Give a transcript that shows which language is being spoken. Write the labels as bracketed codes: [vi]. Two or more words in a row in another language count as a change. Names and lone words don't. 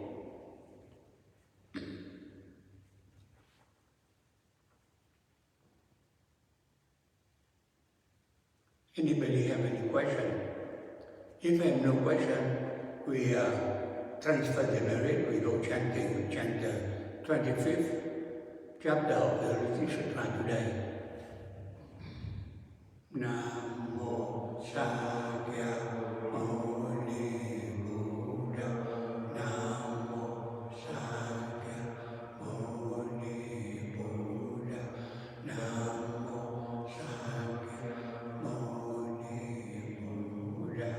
[en] Anybody have any question? If I have no question, we transfer the merit, we go chant the 25th chapter of the Lotus Sutra today. [pi] Namo Sakyamuni Buddha, Namo Sakyamuni Buddha, Namo Sakyamuni Buddha.